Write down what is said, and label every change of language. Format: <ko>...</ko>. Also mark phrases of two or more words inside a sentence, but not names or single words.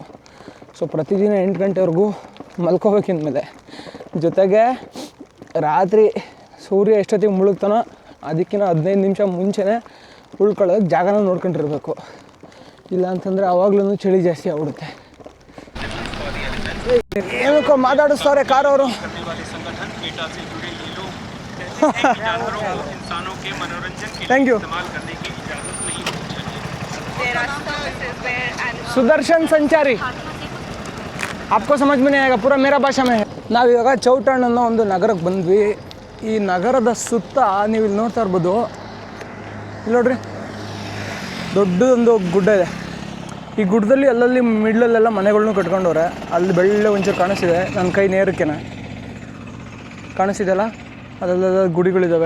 <kn>ಸೊ ಪ್ರತಿದಿನ 8 ಗಂಟೆವರೆಗೂ ಮಲ್ಕೋಬೇಕಿಂದಮೇಲೆ, ಜೊತೆಗೆ ರಾತ್ರಿ ಸೂರ್ಯ ಎಷ್ಟೊತ್ತಿಗೆ ಮುಳುಗ್ತಾನೋ ಅದಕ್ಕಿಂತ 15 ನಿಮಿಷ ಮುಂಚೆನೇ ಉಳ್ಕೊಳ್ಳೋದಕ್ಕೆ ಜಾಗನ ನೋಡ್ಕೊಂಡಿರ್ಬೇಕು, ಇಲ್ಲ ಅಂತಂದರೆ ಆವಾಗ್ಲೂ ಚಳಿ ಜಾಸ್ತಿ ಆಗ್ಬಿಡುತ್ತೆ. ಏನಕ್ಕೋ ಮಾತಾಡಿಸ್ತವ್ರೆ ಕಾರವರು.</kn> <en>Thank you.</en> <kn>ಸುದರ್ಶನ್ ಸಂಚಾರಿ.</kn> <hi>आपको समझ में नहीं आएगा, पूरा मेरा ಭಾಷಾ में है.</hi> <kn>ನಾವಿವಾಗ ಚೌಟಣ್ಣ ಅನ್ನೋ ಒಂದು ನಗರಕ್ಕೆ ಬಂದ್ವಿ. ಈ ನಗರದ ಸುತ್ತ ನೀವು ಇಲ್ಲಿ ನೋಡ್ತಾ ಇರ್ಬೋದು, ಇಲ್ಲಿ ನೋಡ್ರಿ ದೊಡ್ಡದೊಂದು ಗುಡ್ಡ ಇದೆ. ಈ ಗುಡ್ಡದಲ್ಲಿ ಅಲ್ಲಲ್ಲಿ ಮಿಡ್ಲಲ್ಲೆಲ್ಲ ಮನೆಗಳ್ನೂ ಕಟ್ಕೊಂಡವ್ರೆ. ಅಲ್ಲಿ ಬೆಳ್ಳೆ ಒಂಚೂರು ಕಾಣಿಸ್ತಿದೆ ನನ್ನ ಕೈ ನೇರಕ್ಕೆನ ಕಾಣಿಸ್ತಿದೆಯಲ್ಲ, ಅದೆಲ್ಲ ಗುಡಿಗಳಿದ್ದಾವೆ.</kn>